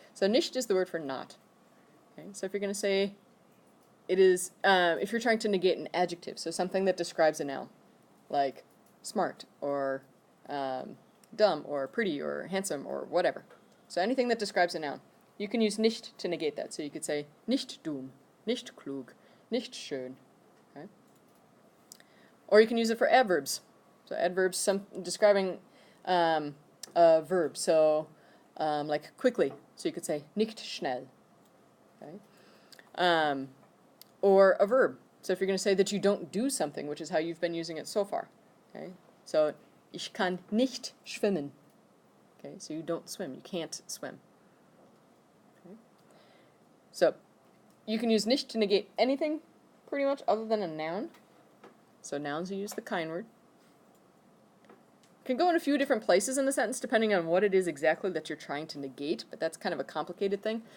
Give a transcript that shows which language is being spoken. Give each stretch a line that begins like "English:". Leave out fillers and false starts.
English: So nicht is the word for not. Okay? So if you're going to say, it is, if you're trying to negate an adjective, so something that describes a noun, like smart, or dumb, or pretty, or handsome, or whatever. So anything that describes a noun. You can use nicht to negate that. So you could say,
German: nicht dumm, nicht klug, nicht schön.
English: Okay? Or you can use it for adverbs. So adverbs describing a verb. So like quickly. So you could say,
German: nicht schnell.
English: Okay? Or a verb. So if you're going to say that you don't do something, which is how you've been using it so far. Okay?
German: So, ich kann nicht schwimmen.
English: Okay? So you don't swim. You can't swim. Okay? So you can use nicht to negate anything pretty much other than a noun. So nouns you use the kein word. Can go in a few different places in the sentence depending on what it is exactly that you're trying to negate, but that's kind of a complicated thing.